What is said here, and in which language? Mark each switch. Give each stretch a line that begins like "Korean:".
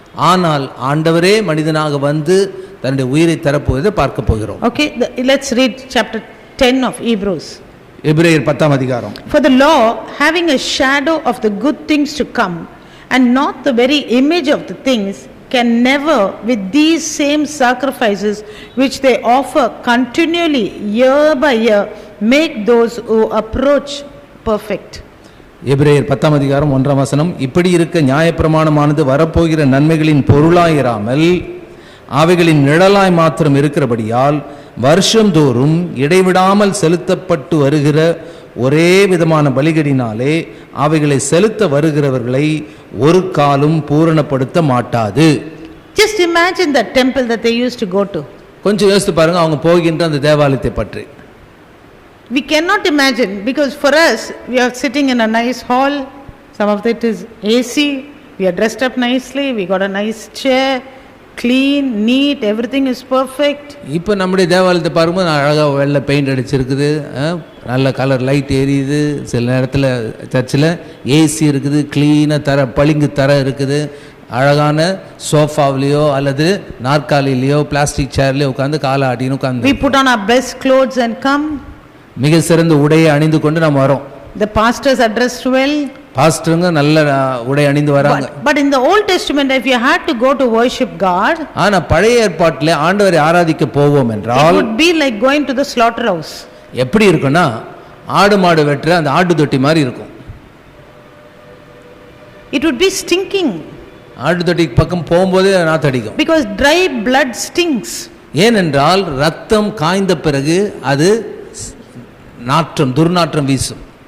Tamil: ஆனால் ஆண்டவரே மனிதனாக வந்து தன்னுடைய உயிரை தரப்போவதை பார்க்க போகிறோம்.
English: Okay, let's read chapter 10 of Hebrews.
Tamil: எபிரேயர் 10ஆம் அதிகாரம்.
English: For the law, having a shadow of the good things to come and not the very image of the things, can never with these same sacrifices which they offer continually year by year make those who approach perfect.
Tamil: எபிரேயர் 10ஆம் அதிகாரம் 1ஆம் வசனம். இப்படி இருக்க நியாயப்பிரமாணமானது வரப்போகிற நன்மைகளின் பொருளாயிராமல் அவைகளின் நிழலாய் மாத்திரம் இருக்கிறபடியால் வருஷந்தோறும் இடைவிடாமல் செலுத்தப்பட்டு வருகிற ஒரே விதமான பலிகளினாலே அவைகளை செலுத்த வருகிறவர்களை ஒரு காலும் பூரணப்படுத்த மாட்டாது.
English: Just imagine the temple that they used to go to.
Tamil: கொஞ்சம் யோசித்து பாருங்க அவங்க போகின்ற அந்த தேவாலயத்தை பற்றி.
English: We cannot imagine, because for us we are sitting in a nice hall, some of it is AC, we are dressed up nicely, we got a nice chair, clean, neat, everything is perfect.
Tamil: இப்போ நம்முடைய தேவாலயத்தை பாரும்போது அழகாக வெள்ளை paint அடிச்சிருக்குது, நல்ல colour light எரியுது, சில நேரத்தில் சர்ச்சில் ஏசி இருக்குது, க்ளீனாக தர பளிங்கு தர இருக்குது, அழகான சோஃபாவிலையோ அல்லது நாற்காலிலையோ பிளாஸ்டிக் சேர்லையோ உட்காந்து காலை ஆட்டின்னு உட்காந்து
English: we put on our best clothes and come.
Tamil: மிக சிறந்த உடையை அணிந்து கொண்டு நாம் வரோம்.
English: The pastors are dressed well.
Tamil: பாஸ்டருங்க நல்ல உடை அணிந்து வராங்க.
English: But in the Old Testament, if you had to go to worship God,
Tamil: ஆனா பழைய ஏற்பாட்டிலே ஆண்டவரை ஆராதிக்க போவோம்
English: it
Tamil: என்றால்
English: would be like going to the slaughterhouse.
Tamil: எப்படி இருக்குன்னா ஆடு மாடு வெட்டுற அந்த ஆட்டு தொட்டி மாதிரி இருக்கும்.
English: It would be stinking.
Tamil: ஆட்டு தொட்டிக்கு பக்கம் போகும்போதே நாத்தடிக்கும்.
English: Because dry blood stinks.
Tamil: ஏனென்றால் ரத்தம் காய்ந்த பிறகு அது நாற்றம் துர்நாற்றம் வீசும்.